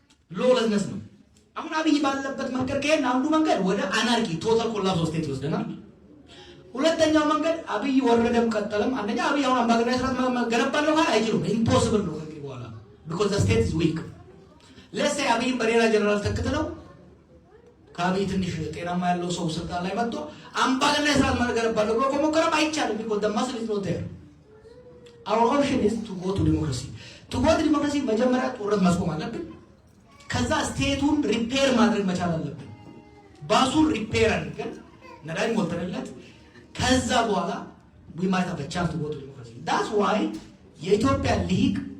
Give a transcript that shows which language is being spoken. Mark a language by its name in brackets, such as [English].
[Amharic] lawlessness ነው። አሁን አብይ ባለበት መንገድ ከሄድን አንዱ መንገድ ወደ አናርኪ ቶታል ኮላፕስ ኦፍ ስቴት ይወስደናል። ሁለተኛው መንገድ አብይ ወረደም ቀጠለም አንደኛ አብይ አሁን አምባገነናዊ ስርዓት መገነባለሁ ካለ አይችልም፣ ኢምፖሲብል ነው ከዚህ በኋላ [English] because the state is weak. let's say [Amharic] አብይን በሌላ ጀነራል ተክተለው ከአብይ ትንሽ ጤናማ ያለው ሰው ስልጣን ላይ መጥቶ አምባገነናዊ ስርዓት መገነባለሁ ብሎ ከሞከረም አይቻልም [English] because the muscle is not there. our option is to go to democracy. to go to democracy [Amharic] መጀመሪያ ጦርነት ማስቆም አለብን። ከዛ ስቴቱን ሪፔር ማድረግ መቻል አለብን። ባሱን ሪፔር አድርገን ነዳጅ ሞልተንለት ከዛ በኋላ [English] we might have a chance to go to democracy. that's why [Amharic] የኢትዮጵያ ሊግ